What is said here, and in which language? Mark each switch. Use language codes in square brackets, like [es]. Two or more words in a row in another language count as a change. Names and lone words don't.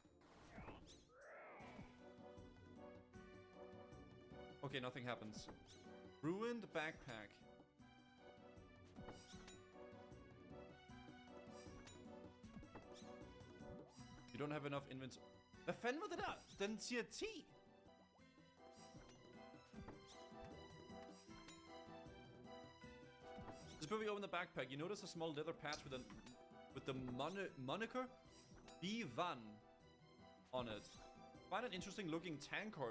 [en] Okay, nothing happens. Ruined backpack. You don't have enough inventory. [da] Hvad fanden var det der? Den siger 10. [en] Just before we open the backpack, you notice a small leather patch with the moniker B1 on it. Find an interesting looking tankard.